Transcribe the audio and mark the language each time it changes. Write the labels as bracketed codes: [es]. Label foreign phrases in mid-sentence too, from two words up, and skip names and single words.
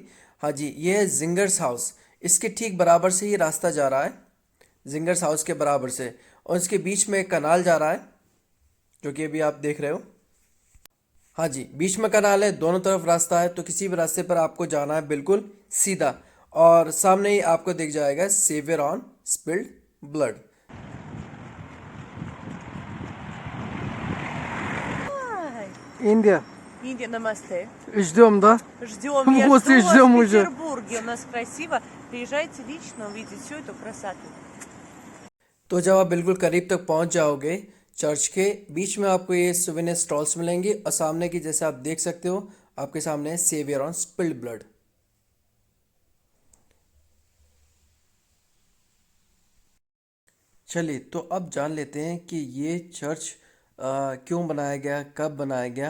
[hi] हाँ जी, ये है जिंगर्स हाउस। इसके ठीक बराबर से ही रास्ता जा रहा है, जिंगर्स हाउस के बराबर से। और इसके बीच में एक कनाल जा रहा है जो कि अभी आप देख रहे हो। हाँ जी, बीच में कनाल है, दोनों तरफ रास्ता है, तो किसी भी रास्ते पर आपको जाना है बिल्कुल सीधा। और सामने ही आपको दिख जाएगा सेवियर ऑन स्पिल्ड ब्लड। [ru] Ай, Индия. Индия, намасте. Ждем, да? Ждем, я Вот и жду вас ждем в уже. Петербурге. У нас красиво. Приезжайте лично, увидите всю эту красоту. [hi] तो जब आप बिल्कुल करीब तक पहुंच जाओगे, चर्च के बीच में आपको ये [en] souvenir stalls [hi] मिलेंगे, और सामने की जैसे आप देख सकते हो आपके सामने है सेवियर ऑन स्पिल्ड ब्लड। चलिए तो अब जान लेते हैं कि ये चर्च क्यों बनाया गया, कब बनाया गया।